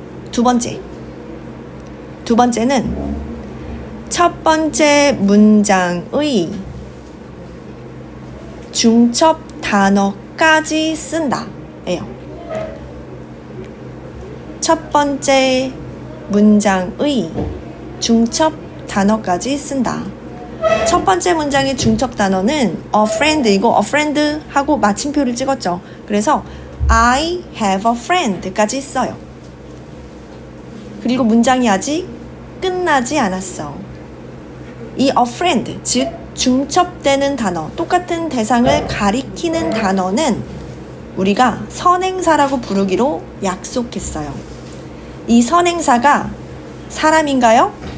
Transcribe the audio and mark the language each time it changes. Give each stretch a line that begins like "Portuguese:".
Korean: 두 번째는 첫 번째 문장의 중첩 단어까지 쓴다 예요. 첫 번째 문장의 중첩 단어까지 쓴다. 첫 번째 문장의 중첩 단어는 a friend이고 a friend 하고 마침표를 찍었죠. 그래서
English: I have a friend
Korean: 까지 써요. 그리고 문장이 아직 끝나지 않았어. 이 a friend, 즉 중첩되는 단어, 똑같은 대상을 가리키는 단어는 우리가 선행사라고 부르기로 약속했어요. 이 선행사가 사람인가요?